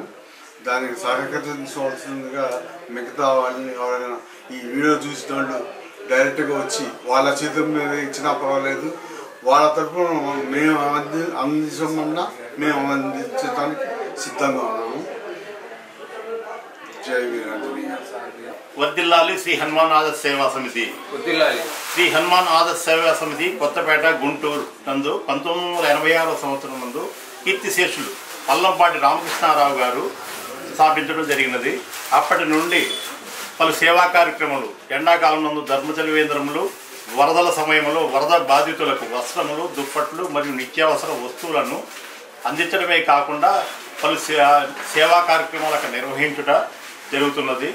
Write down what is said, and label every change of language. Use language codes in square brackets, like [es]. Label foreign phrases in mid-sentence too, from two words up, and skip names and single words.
[te] దానికి సహకరించవలసిందిగా మిగతా వాళ్ళని ఎవరైనా ఈ వీడియో చూసిన వాళ్ళు డైరెక్ట్గా వచ్చి వాళ్ళ చేతుల మీద ఇచ్చినా పర్వాలేదు. వాళ్ళ తరఫున మేము అందించమన్నా మేము అందించడానికి సిద్ధంగా ఉన్నాము. జై వీరాంజనేయ. వర్ధిల్లాలి శ్రీ హనుమాన్ ఆదర్శ సేవా సమితి वर्धिल्लाली శ్రీ హనుమాన్ ఆదర్శ సేవా సమితి కొత్తపేట గుంటూరు నందు 1986 సంవత్సరం నందు కీర్తిశేషులు పల్లంపాటి రామకృష్ణారావు గారు స్థాపించడం జరిగినది. అప్పటి నుండి పలు సేవా కార్యక్రమాలు, ఎండాకాలం నందు ధర్మచలివేంద్రములు, వరదల సమయంలో వరద బాధితులకు వస్త్రములు, దుప్పట్లు మరియు నిత్యావసర వస్తువులను అందించడమే కాకుండా పలు సేవా కార్యక్రమాలకు నిర్వహించుట జరుగుతున్నది.